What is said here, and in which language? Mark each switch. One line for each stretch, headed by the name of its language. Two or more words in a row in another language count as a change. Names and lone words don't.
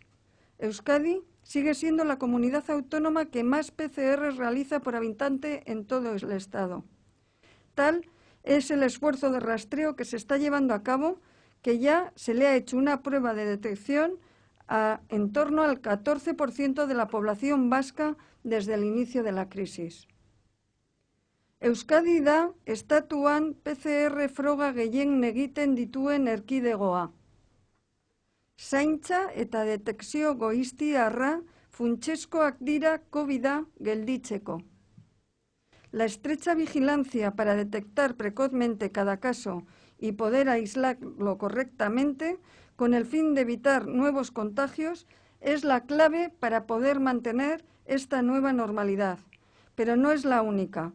Spanish: Euskadi sigue siendo la comunidad autónoma que más PCRs realiza por habitante en todo el Estado. Tal es el esfuerzo de rastreo que se está llevando a cabo, que ya se le ha hecho una prueba de detección a en torno al 14% de la población vasca desde el inicio de la crisis.
Basque: Euskadi da estatuan PCR froga gehien egiten dituen erkidegoa. Zaintza eta detekzio goiztiarra funtsezkoak dira COVID-a gelditzeko.
Spanish: La estrecha vigilancia para detectar precozmente cada caso y poder aislarlo correctamente, con el fin de evitar nuevos contagios, es la clave para poder mantener esta nueva normalidad, pero no es la única.